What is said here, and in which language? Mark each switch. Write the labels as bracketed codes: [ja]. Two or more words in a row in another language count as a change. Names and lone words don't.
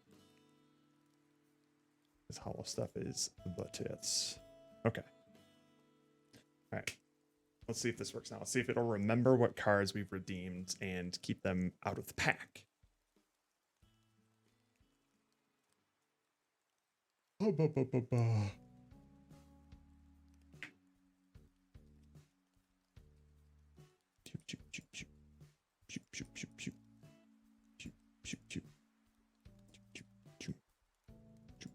[en] This hollow stuff is the tits. Okay. All right. Let's see if this works now. Let's see if it'll remember what cards we've redeemed and keep them out of the pack. Oh, ba, ba, ba, ba. Shoop, shoop, shoop, shoop. Shoop, shoop, shoop, shoop. Shoop, shoop, shoop. Shoop, shoop, shoop.